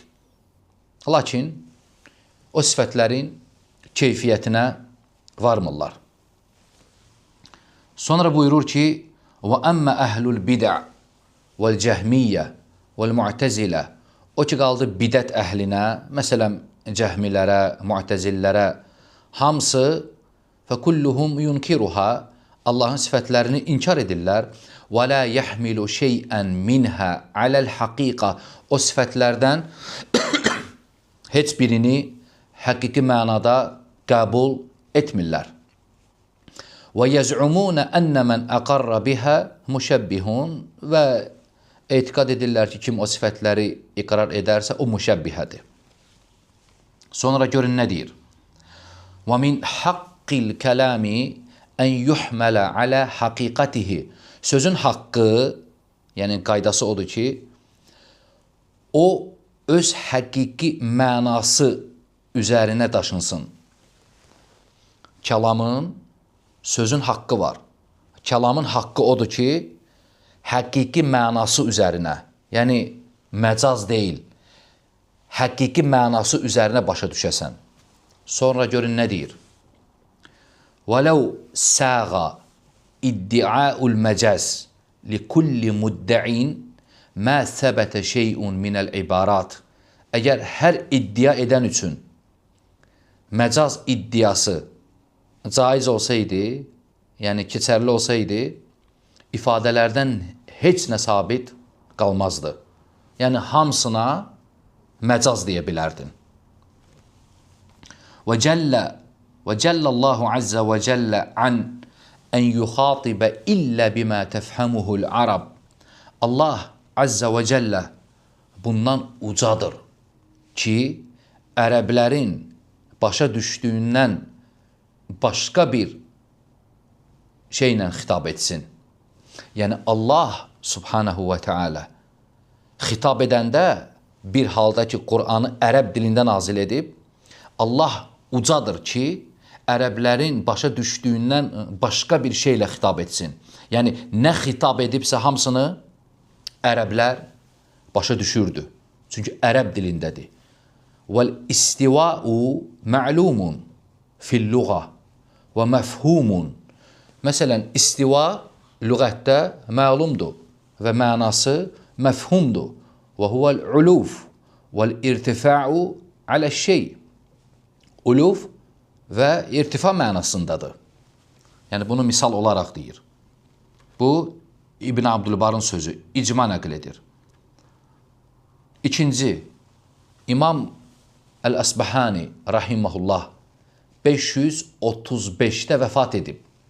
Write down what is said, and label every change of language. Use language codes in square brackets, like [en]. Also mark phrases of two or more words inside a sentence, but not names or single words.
[az] Lakin o sifətlərin keyfiyyətinə varmırlar. Sonra buyurur ki, [ar] وأما أهل البدع والجهمية والمعتزلة. [az] O ki, qaldı bidət əhlinə, məsələn, cəhmilərə, mu'təzillərə, hamısı [ar] فَكُلُّهُمْ يُنْكِرُهَا [az] Allahın sifətlərini inkar edirlər. [ar] وَلَا يَحْمِلُ شَيْئًا مِنْهَا عَلَى الْحَقِيقَةِ [az] O sifətlərdən heç birini həqiqi mənada qəbul etmirlər. [ar] وَيَزْعُمُونَ أَنَّ مَنْ أَقَرَّ بِهَا مُشَبِّهُونَ [az] Və etiqad edirlər ki, kim o sifətləri iqrar edərsə, o müşəbbihədir. Sonra görün nə deyir? [ar] وَمِنْ حَقِّ الْكَلَامِ أَنْ يُحْمَلَ عَلَى حَقِيقَتِهِ [az] Sözün haqqı, yəni qaydası odur ki, o öz həqiqi mənası üzərinə daşınsın. Kəlamın, sözün haqqı var. Kəlamın haqqı odur ki, həqiqi mənası üzərinə, yəni məcaz deyil, həqiqi mənası üzərinə başa düşəsən. Sonra görün nə deyir? [ar] وَلَوْ سَاغَ اِدِّعَاءُ الْمَجَازِ لِكُلِّ مُدَّعِينَ مَا ثَبَتَ شَيْءٌ مِنَ الْعِبَارَاتِ [az] Əgər hər iddia edən üçün məcaz iddiası caiz olsaydı, yəni keçərli olsaydı, ifadələrdən heç nə sabit qalmazdı. Yəni hamısına məcaz deyə bilərdin. [ar] وَجَلَّ اللّٰهُ عَزَّ وَجَلَّ عَنْ أَنْ يُخَاطِبَ إِلَّا بِمَا تَفْهَمُهُ الْعَرَبِ [az] Allah [ar] عز وجل [az] bundan ucadır ki, ərəblərin başa düşdüyündən başqa bir şeylə xitab etsin. Yəni Allah [ar] سبحانه وتعالى [az] xitab edəndə bir halda ki, Qur'anı ərəb dilində nazil edib, Allah ucadır ki, ərəblərin başa düşdüyündən başqa bir şeylə xitab etsin. Yəni, nə xitab edibsə hamısını ərəblər başa düşürdü. Çünki ərəb dilindədir. [ar] وَالْاِسْتِوَاءُ مَعْلُومٌ فِي اللُّغَةِ وَمَفْهُومٌ [az] Məsələn, istiva lüğətdə məlumdur və mənası məfhumdur. [ar] وَهُوَ الْعُلُوفُ وَالْاِرْتِفَاعُ عَلَى الشَّيْءِ [az] Uluf və irtifa mənasındadır. Yəni, bunu misal olaraq deyir. Bu, İbn Abdülbarın sözü, icma nəql edir. İkinci, İmam Əl-Əsbəhani rahiməhullah 535-də vəfat edib.